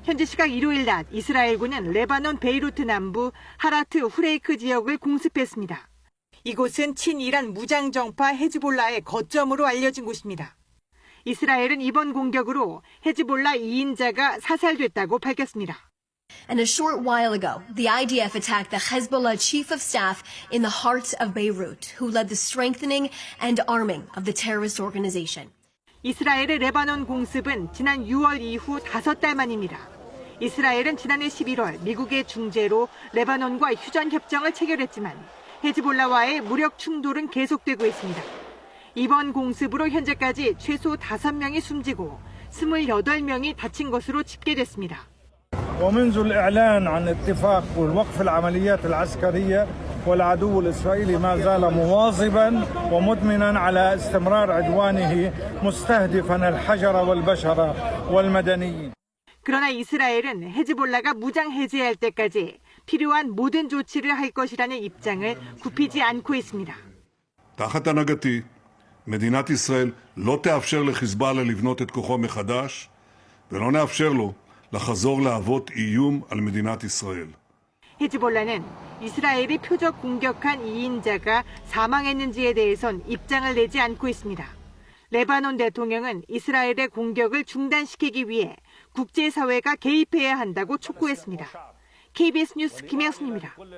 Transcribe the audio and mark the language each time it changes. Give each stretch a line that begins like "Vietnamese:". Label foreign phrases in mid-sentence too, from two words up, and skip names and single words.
Korean: 현지 시각 일요일 낮 이스라엘군은 레바논 베이루트 남부 하라트 후레이크 지역을 공습했습니다. 이곳은 친이란 무장정파 헤즈볼라의 거점으로 알려진 곳입니다. 이스라엘은 이번 공격으로 헤즈볼라 2인자가 사살됐다고 밝혔습니다.
English: And a short while ago, the IDF attacked the Hezbollah chief of staff in the heart of Beirut, who led the strengthening and arming of the terrorist organization.
Korean: 이스라엘의 레바논 공습은 지난 6월 이후 5달 만입니다. 이스라엘은 지난해 11월 미국의 중재로 레바논과 휴전 협정을 체결했지만 헤즈볼라와의 무력 충돌은 계속되고 있습니다. 이번 공습으로 현재까지 최소 5명이 숨지고 28명이 다친 것으로 집계됐습니다.
Arabic: ومنذ الإعلان عن اتفاق والوقف العمليات العسكرية والعدو الإسرائيلي ما زال مواظبا ومدمنا على استمرار عدوانه مستهدفا الحجر والبشر والمدنيين.
Korean: 그러나 이스라엘은 헤즈볼라가 무장 해제할 때까지 필요한 모든 조치를 할 것이라는 입장을 굽히지 않고 있습니다.
Hebrew: תחת הנהגתי, מדינת ישראל לא תאפשר לחיזבאללה לבנות את כוחו מחדש ולא נאפשר לו לחזור להוות איום על מדינת ישראל.
Korean: 헤즈볼라는 이스라엘이 표적 공격한 2인자가 사망했는지에 대해선 입장을 내지 않고 있습니다. 레바논 대통령은 이스라엘의 공격을 중단시키기 위해 국제사회가 개입해야 한다고 촉구했습니다. KBS 뉴스 김혜순입니다.